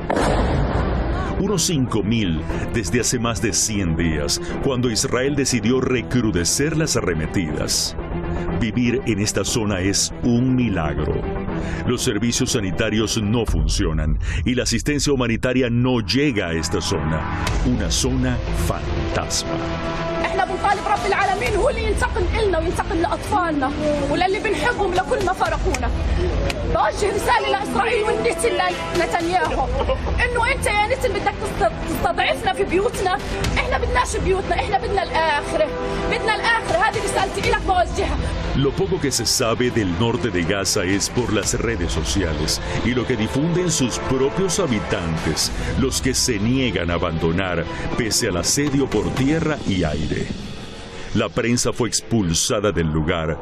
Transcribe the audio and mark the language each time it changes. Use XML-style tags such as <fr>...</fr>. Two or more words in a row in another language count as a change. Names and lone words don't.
<es>Unos 5.000 desde hace más de 100 días, cuando Israel decidió recrudecer las arremetidas. Vivir en esta zona es un milagro. Los servicios sanitarios no funcionan y la asistencia humanitaria no llega a esta zona. Una zona fantasma.</es> <ar>احنا بنطالب رب العالمين هو اللي ينتقم لنا وينتقم لاطفالنا وللي بنحبهم لكل ما فرقونا. بوجه رساله لاسرائيل ونتنياهو انه انت يا نتن بدك تستضعفنا في بيوتنا، احنا بدناش بيوتنا، احنا بدنا الاخره، هذه رسالتي لك بوجهها.</ar> <es>Lo poco que se sabe del norte de Gaza es por las redes sociales y lo que difunden sus propios habitantes, los que se niegan a abandonar pese al asedio por tierra y aire. La prensa fue expulsada del lugar.</es>